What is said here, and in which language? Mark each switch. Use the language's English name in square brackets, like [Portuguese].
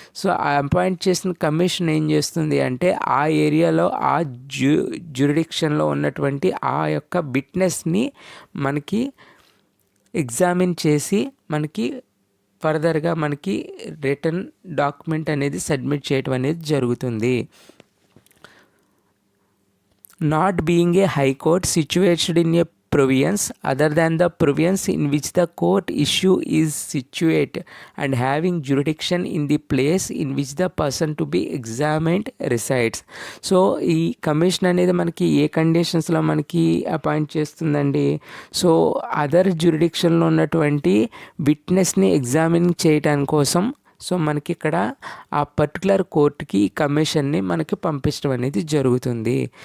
[Telugu] So ఆ appoint చేసిన commission ఏం చేస్తుంది అంటే ఆ ఏరియాలో ఆ జ్యూరిడిక్షన్లో ఉన్నటువంటి ఆ యొక్క విట్నెస్ని మనకి ఎగ్జామిన్ చేసి మనకి ఫర్దర్గా మనకి రిటర్న్ డాక్యుమెంట్ అనేది సబ్మిట్ చేయటం అనేది జరుగుతుంది. [English] Not being a high court situated in a province other than the province in which the court issue is situate and having jurisdiction in the place in which the person to be examined resides. [Telugu] So ఈ commission అనేది మనకి ఏ కండిషన్స్లో మనకి appoint చేస్తుందండి, so other జ్యూరిడిక్షన్లో ఉన్నటువంటి విట్నెస్ని examine చేయటానికి కోసం so మనకి ఇక్కడ ఆ పర్టికులర్ కోర్టుకి ఈ కమిషన్ని మనకి పంపించడం అనేది జరుగుతుంది.